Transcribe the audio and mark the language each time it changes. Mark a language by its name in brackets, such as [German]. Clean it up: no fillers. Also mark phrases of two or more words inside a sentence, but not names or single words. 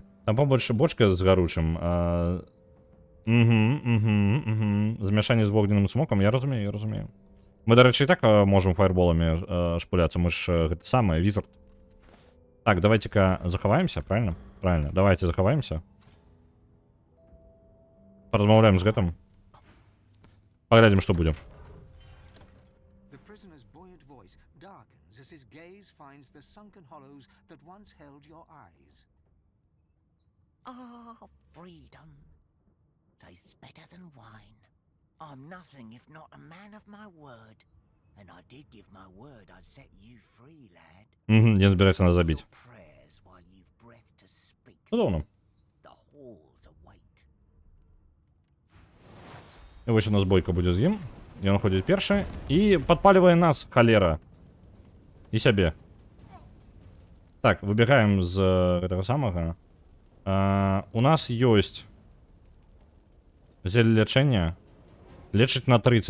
[Belarusian] Там побольше бочка з гаручым. Замяшанне з вогненным смокам, я разумею, я разумею. Мы, дарэчы, і так можам фаерболамі шпуляцца, мы ж гэта самае, візард. Так, давайте-ка захаваемся, [Russian] правильно? Правильно, [Belarusian] давайте захаваемся. Паразмаўляем з гэтым. Паглядзім, што будзе. [English] The prisoner's buoyant voice darkens as his gaze finds the sunken hollows that once held your eyes. Ah, freedom. Tastes better than wine. I'm nothing if not a man of my word. And I did give my word I'd set you free, lad. [Belarusian] Не збіраецца нас забіць. [English] Your prayers while you've breath to speak. [Belarusian] Цудоўна. [English] The halls await. [Belarusian] І вось у нас бойка будзе з ім. Ён ходзіць першы і падпалівае нас, халера. І сябе. Так, выбегаем з гэтага самага. У нас ёсць зеле лячэння. Лечыць на 30.